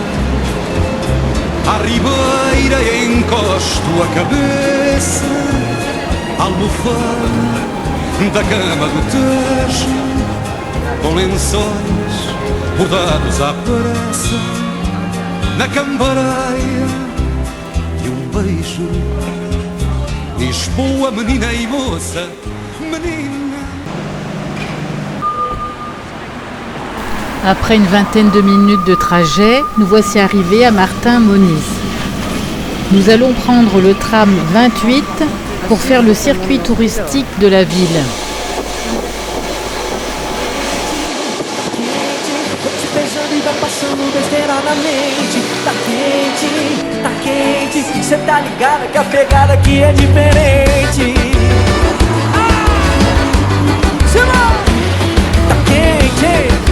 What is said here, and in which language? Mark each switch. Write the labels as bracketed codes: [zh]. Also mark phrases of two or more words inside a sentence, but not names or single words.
[pt] À ribeira encosto a cabeça, à almofada da cama do Tejo, com lençóis bordados à pressa, na cambareia e um beijo. Lisboa, menina e moça, menina. [fr] Après une vingtaine de minutes de trajet, nous voici arrivés à Martin-Moniz. Nous allons prendre le tram 28 pour faire le circuit touristique de la ville. [pt] Cê tá ligada que a pegada aqui é diferente. Tá quente.